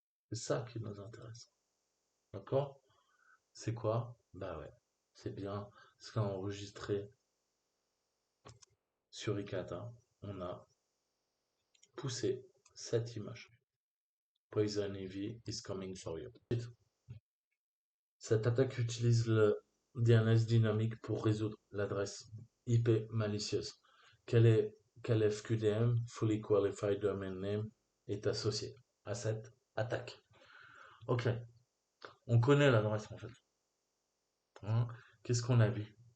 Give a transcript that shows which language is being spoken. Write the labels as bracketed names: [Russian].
[French] C'est ça qui nous intéresse. D'accord? C'est quoi? Bah ouais, c'est bien ce qu'a enregistré sur Icata. On a poussé cette image. [English] Poison Ivy is coming for you. [French] Cette attaque utilise le DNS dynamique pour résoudre l'adresse IP malicieuse. Quel est, quel FQDM, Fully Qualified Domain Name, est associé à cette attaque? Ok, on connaît l'adresse en fait. Hein. Qu'est-ce qu'on a vu?